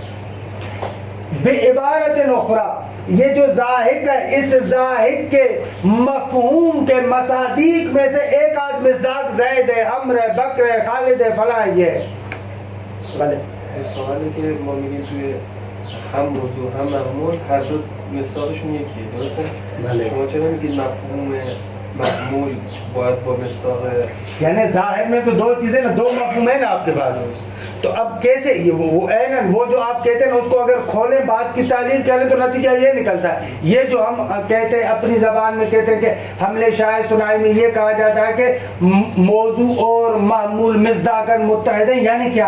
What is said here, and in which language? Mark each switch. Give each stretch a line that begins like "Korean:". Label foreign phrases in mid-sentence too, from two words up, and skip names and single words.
Arabic: بعبارت اخری،
Urdu: یہ جو ذاہق ہے اس ذاہق کے مفہوم کے مصادیق میں سے ایک آدھ مصداق زید ہے، عمر ہے، بکر ہے، خالد ہے، فلاں. یہ سوال ہے کہ
Persian: مومنین توی هم موضوع هم معمول هر دو مصداقشون یکیه، درسته؟ شما چرا میگید مفهوم معمول باید با مصداق؟
Urdu: یعنی ظاہر میں تو دو چیزیں نا، دو مفہوم ہیں نا آپ کے پاس. تو اب کیسے وہ جو آپ کہتے ہیں اس کو اگر کھولیں بات کی تعلیل کریں تو نتیجہ یہ نکلتا ہے. یہ جو ہم کہتے ہیں اپنی زبان میں کہتے ہیں کہ حملے شائع سنائی میں یہ کہا جاتا ہے کہ موضوع اور معمول مصداقاً متحد ہیں، یعنی کیا؟